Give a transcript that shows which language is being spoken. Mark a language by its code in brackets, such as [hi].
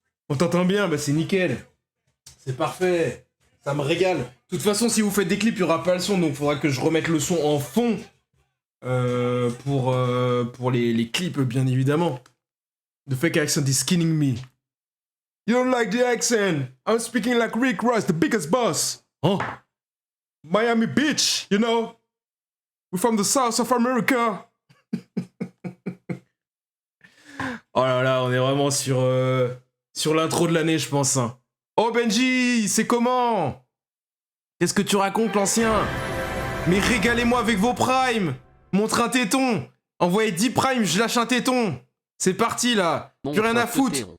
[fr] On t'entend bien, bah c'est nickel. C'est parfait. Ça me régale. De toute façon, si vous faites des clips, il n'y aura pas le son, donc il faudra que je remette le son en fond pour les clips, bien évidemment. [en] The fake accent is skinning me. You don't like the accent? I'm speaking like Rick Ross, the biggest boss. Oh. Miami Beach, you know? We're from the south of America. [fr] Oh là là, on est vraiment sur l'intro de l'année, je pense. Hein. Oh Benji, c'est comment? Qu'est-ce que tu racontes, l'ancien? Mais régalez-moi avec vos primes. Montre un téton. Envoyez 10 primes, je lâche un téton. C'est parti, là. Plus rien à foutre.